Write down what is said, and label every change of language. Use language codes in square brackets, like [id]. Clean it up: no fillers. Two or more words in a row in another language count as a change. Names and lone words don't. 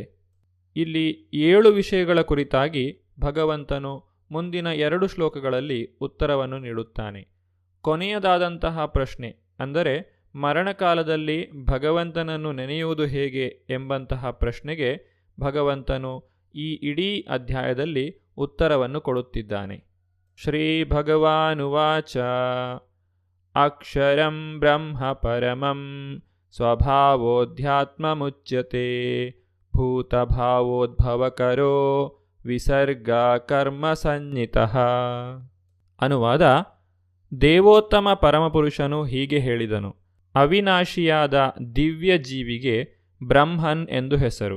[kn] ಇಲ್ಲಿ 7 ವಿಷಯಗಳ ಕುರಿತಾಗಿ ಭಗವಂತನು ಮುಂದಿನ 2 ಶ್ಲೋಕಗಳಲ್ಲಿ ಉತ್ತರವನ್ನು ನೀಡುತ್ತಾನೆ. ಕೊನೆಯದಾದಂತಹ ಪ್ರಶ್ನೆ ಅಂದರೆ ಮರಣಕಾಲದಲ್ಲಿ ಭಗವಂತನನ್ನು ನೆನೆಯುವುದು ಹೇಗೆ ಎಂಬಂತಹ ಪ್ರಶ್ನೆಗೆ ಭಗವಂತನು ಈ ಇಡೀ ಅಧ್ಯಾಯದಲ್ಲಿ ಉತ್ತರವನ್ನು ಕೊಡುತ್ತಿದ್ದಾನೆ. [sa] ಶ್ರೀ ಭಗವಾನುವಾಚ ಅಕ್ಷರಂ ಬ್ರಹ್ಮ ಪರಮಂ ಸ್ವಭಾವೋಧ್ಯಾತ್ಮಮುಚ್ಯತೆ ಭೂತಭಾವೋದ್ಭವಕರೋ ವಿಸರ್ಗ ಕರ್ಮ ಸಂಜ್ಞಿತಃ. [kn] ಅನುವಾದ: ದೇವೋತ್ತಮ ಪರಮಪುರುಷನು ಹೀಗೆ ಹೇಳಿದನು: ಅವಿನಾಶಿಯಾದ ದಿವ್ಯ ಜೀವಿಗೆ ಬ್ರಹ್ಮನ್ ಎಂದು ಹೆಸರು.